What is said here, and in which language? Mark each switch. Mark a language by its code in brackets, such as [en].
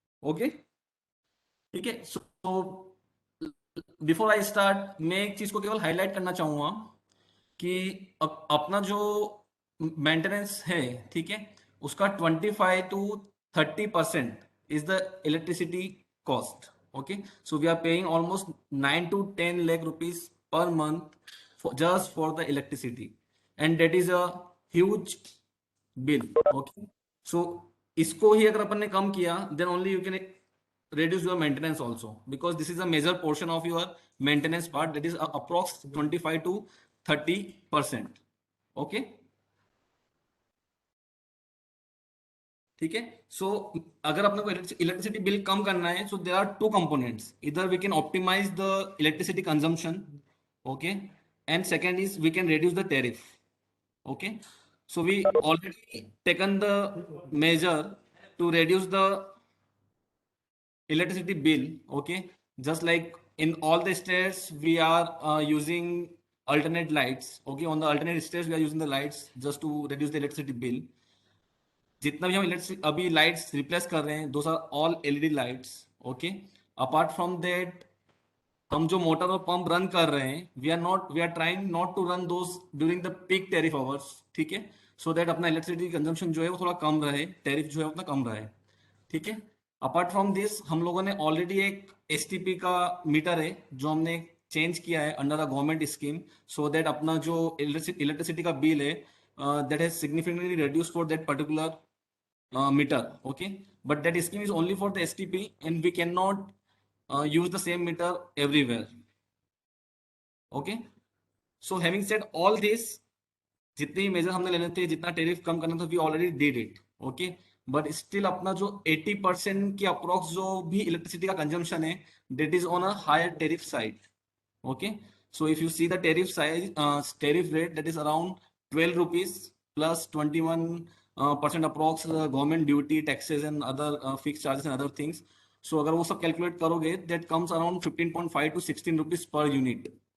[hi] Okay, ठीक है। [en] so before I start [hi] मैं एक चीज को केवल हाईलाइट करना चाहूंगा कि अपना जो मेंटेनेंस है, ठीक है, उसका 25 to 30% [en] Is the electricity cost. Okay, so we are paying almost 9 to 10 lakh rupees per month just for the electricity and that is a huge bill. Okay, so [hi] इसको ही अगर अपन ने कम किया [en] Then only you can reduce your maintenance also, because this is a major portion of your maintenance part, that is approx 25 to 30%। okay, ठीक है। So [hi] अगर अपने को electricity bill कम करना है [en] So there are two components, इधर we can optimise the electricity consumption. Okay, and second is we can reduce the tariff। okay, so we already taken the measure to reduce the electricity bill। okay, just like in all the states we are using alternate lights। okay, on the alternate states we are using the lights just to reduce the electricity bill। [hi] जितना भी हम electric अभी lights replace कर रहे हैं [en] Those are all LED lights. Okay, apart from that [hi] हम जो motor और पंप रन कर रहे हैं [en] We are trying not to run those during the peak tariff hours. [hi] ठीक है, सो दैट अपना इलेक्ट्रिसिटी कंजम्पशन जो है वो थोड़ा कम रहे, टेरिफ जो है उतना कम रहे। ठीक है, अपार्ट फ्रॉम दिस हम लोगों ने ऑलरेडी एक एसटीपी का मीटर है जो हमने चेंज किया है [en] under the government scheme, [hi] so that अपना जो इलेक्ट्रिसिटी का बिल है [en] That has significantly reduce for that particular meter। okay, but that scheme is only for the STP and we cannot use the same meter everywhere। okay, so having said all this, [hi] जितने ही major हमने लेने थे, जितना tariff कम करना था [en] We already did it. [hi] Okay, but still अपना जो 80% की अप्रोक्स जो भी इलेक्ट्रिसिटी का कंजम्पशन है [en] That is on a higher tariff side. okay, so if you see the tariff size tariff rate that is around 12 rupees plus 21 percent approx government duty taxes and other fixed charges and other things। so [hi] अगर वो सब [en] calculate करोगे that comes around 15.5 to 16 rupees per unit।